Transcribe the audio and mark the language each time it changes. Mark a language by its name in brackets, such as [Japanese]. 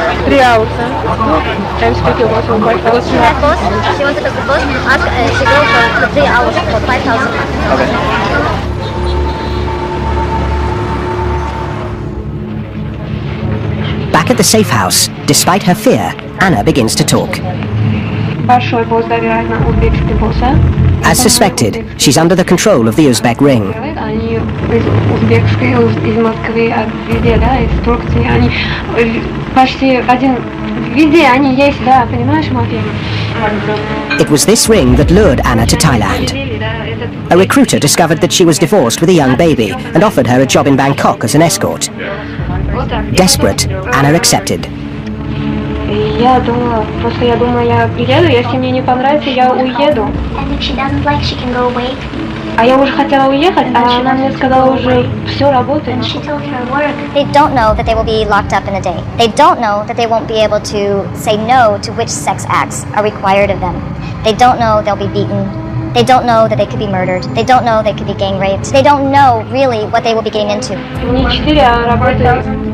[English] 3 hours, huh? I'm speaking also 5,000. She wants to go to boss. She goes for 3 hours for 5,000. Okay. Back at the safe house, despite her fear, Anna begins to talk. [Russian] Большой босс, да, вероятно, узбекский босс, а? [English] As suspected, she's under the control of the Uzbek ring. [Russian] Они из узбекской, из Москвы, везде, да, инструкции, они почти один, везде они есть, да, понимаешь, мафия? [English] It was this ring that lured Anna to Thailand. A recruiter discovered that she was divorced with a young baby and offered her a job in Bangkok as an escort. Desperate, Anna accepted. [Russian] Я думала, просто я думала, я приеду, если мне не понравится, я уеду. [English] And if she doesn't like, she can go away. [Russian] А я уже хотела уехать, а она мне сказала уже, все работает. [English] And she told her work. They don't know that they will be locked up in a day. They don't know that they won't be able to say no to which sex acts are required of them. They don't know they'll be beaten. They don't know that they could be murdered. They don't know they could be gang raped. They don't know really what they will be getting into. [Russian] Не 4, а работает.